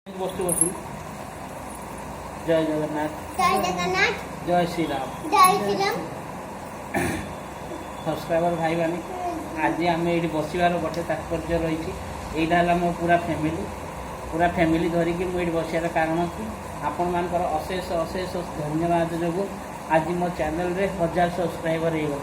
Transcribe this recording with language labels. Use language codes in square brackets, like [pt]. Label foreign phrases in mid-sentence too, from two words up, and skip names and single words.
[bn] বস্তু বস্তু জয় জগন্নাথ জয় জগন্নাথ জয় শ্রীরাম জয় শ্রীরাম [or] ସବସ୍କ୍ରାଇବର ଭାଇମାନେ ଆଜି ଆମେ ଏଇଠି ବସିବାର ଗୋଟେ ତାତ୍ପର୍ଯ୍ୟ ରହିଛି। ଏଇଟା ହେଲା ମୋ ପୁରା ଫ୍ୟାମିଲି ଧରିକି ମୁଁ ଏଇଠି ବସିବାର କାରଣ କି ଆପଣମାନଙ୍କର ଅଶେଷ ଅଶେଷ ଧନ୍ୟବାଦ ଯୋଗୁଁ ଆଜି ମୋ ଚ୍ୟାନେଲରେ 1000 ସବସ୍କ୍ରାଇବର ହେଇଗଲେ।